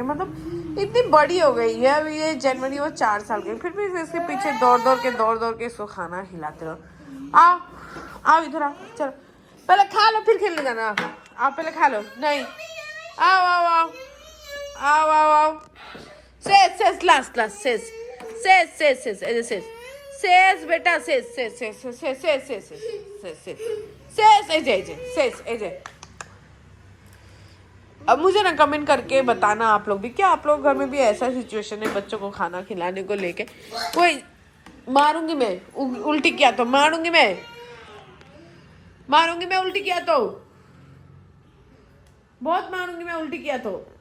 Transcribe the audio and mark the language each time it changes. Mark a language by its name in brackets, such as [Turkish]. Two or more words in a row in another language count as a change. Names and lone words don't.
[Hindi] मतलब इतनी बड़ी हो गई है अभी, ये जनवरी वो 4 साल की, फिर भी इसके पीछे दौड़ के इसको खाना खिलाते रहो। आओ इधर आओ, चलो पहले खा लो, फिर खेलने जाना। आओ पहले खा लो। नहीं, आओ आओ आओ आओ आओ आओ। सेस लास्ट क्लास, सेस सेस बेटा सेस सेस सेस सेस सेस सेस सेस सेस सेस सेस एजे सेस एजे। अब मुझे ना कमेंट करके बताना आप लोग भी, क्या आप लोग घर में भी ऐसा सिचुएशन है बच्चों को खाना खिलाने को लेके? कोई मारूंगी मैं, उल्टी किया तो मारूंगी मैं, मारूंगी मैं उल्टी किया तो, बहुत मारूंगी मैं उल्टी किया तो।